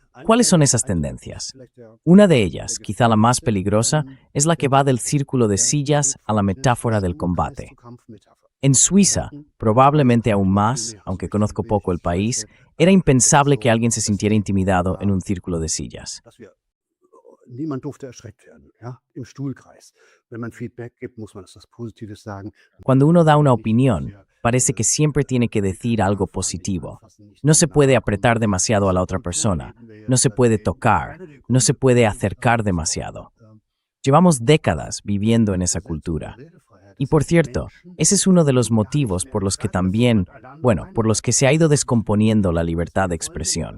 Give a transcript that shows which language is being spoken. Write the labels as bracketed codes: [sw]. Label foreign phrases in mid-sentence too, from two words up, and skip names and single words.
[es] ¿Cuáles son esas tendencias? Una de ellas, quizá la más peligrosa, es la que va del círculo de sillas a la metáfora del combate. En Suiza, probablemente aún más, aunque conozco poco el país, era impensable que alguien se sintiera intimidado en un círculo de sillas. [de] Niemand durfte erschreckt werden, ja, im Stuhlkreis. Wenn man Feedback gibt, muss man etwas Positives sagen. [es] Cuando uno da una opinión, parece que siempre tiene que decir algo positivo. No se puede apretar demasiado a la otra persona, no se puede tocar, no se puede acercar demasiado. Llevamos décadas viviendo en esa cultura. Y por cierto, ese es uno de los motivos por los que también, por los que se ha ido descomponiendo la libertad de expresión.